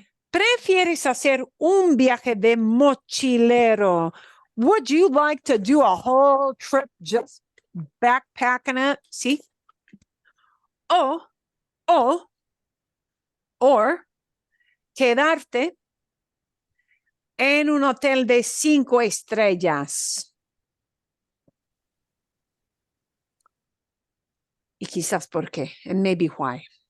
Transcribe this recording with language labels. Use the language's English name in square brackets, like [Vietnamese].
[Spanish] ¿Prefieres hacer un viaje de mochilero? [English] Would you like to do a whole trip just backpacking it? [Spanish] ¿Sí? O, o, or quedarte en un hotel de 5 estrellas. Y quizás por qué, [English] and maybe why.